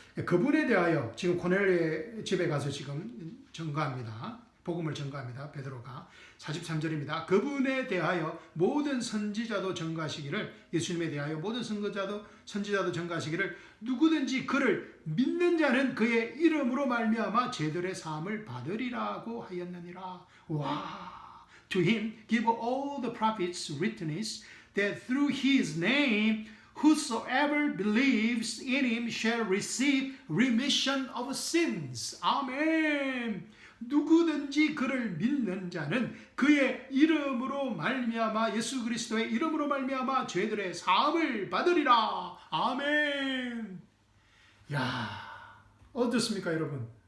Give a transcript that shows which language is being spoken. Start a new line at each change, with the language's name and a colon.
Korean: 그분에 대하여 지금 코넬료의 집에 가서 지금 전가합니다. 복음을 전가합니다. 베드로가 43절입니다. 그분에 대하여 모든 선지자도 전가하시기를, 예수님에 대하여 모든 선지자도 전가하시기를, 누구든지 그를 믿는 자는 그의 이름으로 말미암아 죄들의 사함을 받으리라고 하였느니라.
English: 와, to him give all the prophets witness that through his name whosoever believes in him shall receive remission of sins.
Korean: 아멘. 누구든지 그를 믿는 자는 그의 이름으로 말미암아, 예수 그리스도의 이름으로 말미암아 죄들의 사함을 받으리라. 아멘. 야, 어떻습니까 여러분?